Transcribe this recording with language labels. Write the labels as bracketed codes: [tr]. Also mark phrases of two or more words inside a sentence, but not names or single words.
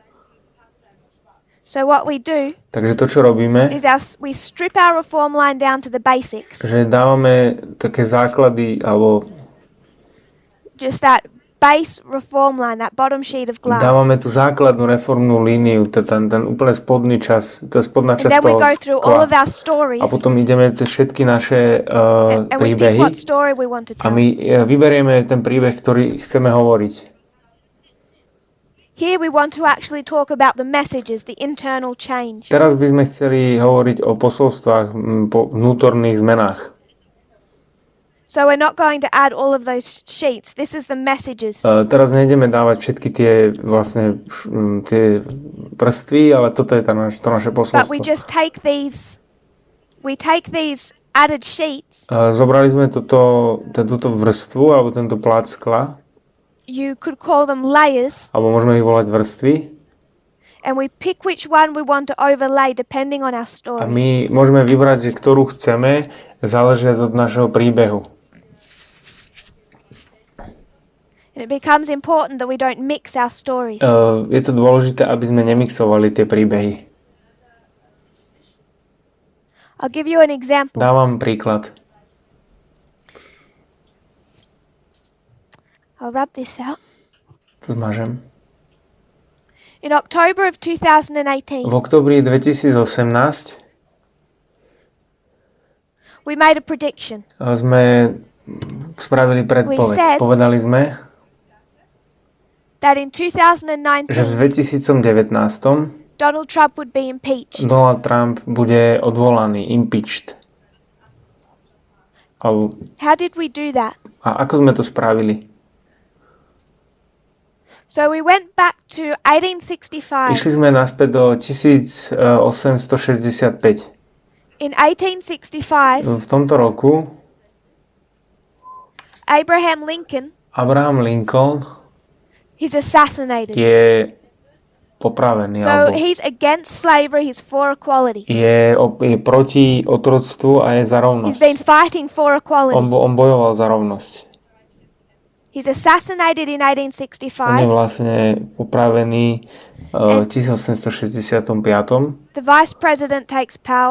[en] So what we do [sk] Takže to, čo robíme, [en] is we strip our reform line down to the basics, [sk] že dávame také základy, alebo [en] just that base reform line, that bottom sheet of glass. [sk] dávame tú základnú reformnú líniu, ten úplne spodný čas, tá spodná [en] And [sk] časť [en] then we [sk] toho [en] go through all of [sk] skla. [en] our stories, [sk] A potom ideme cez všetky naše [en] and we pick [sk] príbehy [en] what story we want to [sk] a [en] tell. [sk] my vyberieme ten príbeh, ktorý chceme hovoriť. [en] Here we want to actually talk about the messages, the internal change. [sk] Teraz by sme chceli hovoriť o posolstvách, po vnútorných zmenách. [en] So we're not going to add all of those sheets. This is the messages. [sk] Teraz nejdeme dávať všetky tie vlastne tie vrstvy, ale toto je to naše [en] But [sk] posolstvo. [en] we just take these added sheets. [sk] Zobrali sme túto vrstvu alebo tento plát skla, [en] You could call them layers, [sk] alebo môžeme ich volať vrstvy, [en] and we pick which one we want to overlay depending on our [sk] a [en] story. [sk] my môžeme vybrať, že ktorú chceme, záležiac od našeho príbehu. [en] And it becomes important that we don't mix our stories. [sk] Je to dôležité, aby sme nemixovali tie príbehy. [en] I'll give you an example. [sk] Dávam príklad. [en] I'll rub this out. [sk] To zmažem. [en] In October of 2018, [sk] V oktobri 2018 [en] we made a prediction. [sk] sme spravili predpoveď. Povedali sme, [en] That in [sk] že 2019, v 2019 [en] Donald Trump would be impeached. [sk] Donald Trump bude odvolaný, [en] impeached. How did we do that? [sk] A ako sme to spravili? [en] So we went back to 1865. [sk] Išli sme naspäť do 1865. [en] In 1865, [sk] V tomto roku Abraham Lincoln Abraham Lincoln [en] is assassinated. [sk] je popravený. [en] So [sk] Alebo [en] he's against slavery, he's for equality. [sk] je proti otroctvu a je za rovnosť. [en] He's been fighting for equality. [sk] On bojoval za rovnosť. [en] He's assassinated in [sk] On je 1865. vlastne upravený v 1865. [en] The vice president takes power.